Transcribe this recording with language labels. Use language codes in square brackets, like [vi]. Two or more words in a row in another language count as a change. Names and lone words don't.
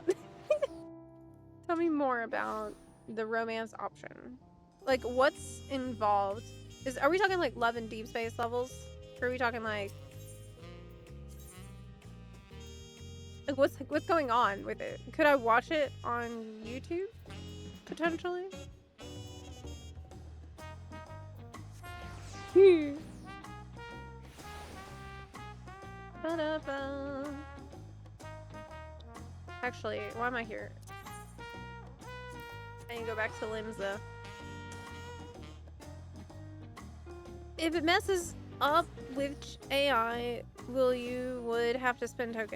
[en] Tell me more about the romance option. Like, what's involved? Are we talking like love and deep space levels? Or are we talking like what's going on with it? Could I watch it on YouTube? Potentially? Ba-da-ba. Actually, why am I here? I need to go back to Limsa. If it messes up with AI, would have to spend token.